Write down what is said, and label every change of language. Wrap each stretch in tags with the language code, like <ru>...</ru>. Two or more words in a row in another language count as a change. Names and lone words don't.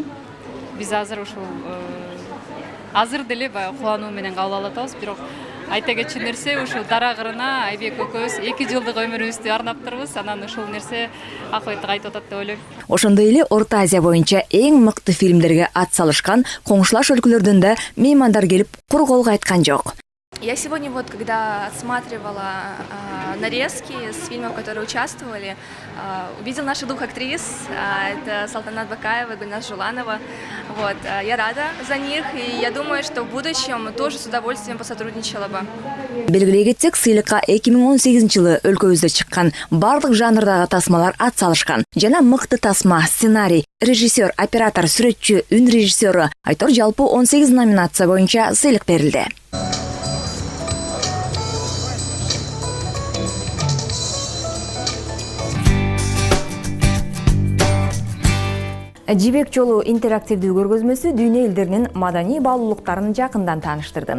<ky>Биз азыр ушул азыр деле баягы кубануу менен кабыл алып атабыз, бирок айта кетчү нерсе ушул Дарагырына Айбек экөөбүз 2 жылдык өмүрүбүздү арнаптырбыз. Анан ушул нерсе акыбетти кайтып атат деп ойлойм. Ошондой эле Орто Азия боюнча эң мыкты фильмдерге ат салышкан коңшулаш өлкөлөрдөн да меймандар келип кур кол кайткан жок.</ky> <ru>Я сегодня когда отсматривала нарезки с фильмов, которые участвовали, увидела наших двух актрис, это Салтанат Бакаева и Гульназ Жуланова. Я рада за них, и я думаю, что в будущем тоже с удовольствием посотрудничала бы.</ru> <ky>Белгилей кетсек, сыйлыкка 2018-жылы өлкөбүздө чыккан бардык жанрдагы тасмалар ат салышкан. Жана мыкты тасма, сценарий, режиссер, оператор, сүрөтчү, үн режиссеру айтор жалпы 18 номинация боюнча сыйлык берилди. Жибек жолу интерактивдүү көргөзмөсү дүйнө элдеринин маданий баалуулуктарын жакындан тааныштырды.</ky>